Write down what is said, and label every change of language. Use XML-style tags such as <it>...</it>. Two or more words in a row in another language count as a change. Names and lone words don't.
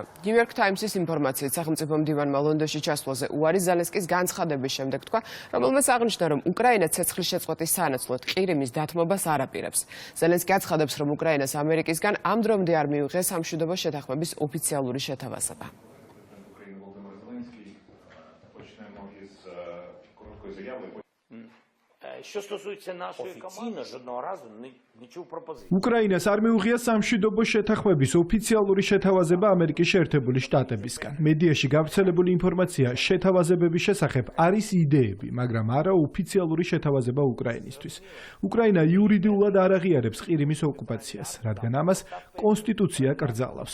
<ka>New York Times-ის ინფორმაციით სახელმწიფო მდივანმა ლონდონში ჩასვლაზე უარი ზელენსკის განცხადების შემდეგ თქვა, რომელმაც აღნიშნა, რომ უკრაინა ცეცხლის შეწყვეტის სანაცვლოდ ყირიმის დათმობას არ აპირებს. ზელენსკი აცხადებს, რომ უკრაინას ამერიკისგან ამ დრომდე არ მიუღია სამშვიდობო შეთანხმების ოფიციალური შეთავაზება.</ka> <uk>Що стосується нашої команди, жодного разу не чув пропозиції.</uk> <ka>უკრაინას არ მიუღია სამშვიდობო შეთანხმების ოფიციალური შეთავაზება ამერიკის შეერთებული შტატებისგან. მედიაში გავრცელებული ინფორმაცია შეთავაზებების შესახებ არის იდეები, მაგრამ არა ოფიციალური შეთავაზება უკრაინისთვის. უკრაინა იურიდიულად არ აღიარებს ყირიმის ოკუპაციას, რადგან ამას კონსტიტუცია კრძალავს.</ka>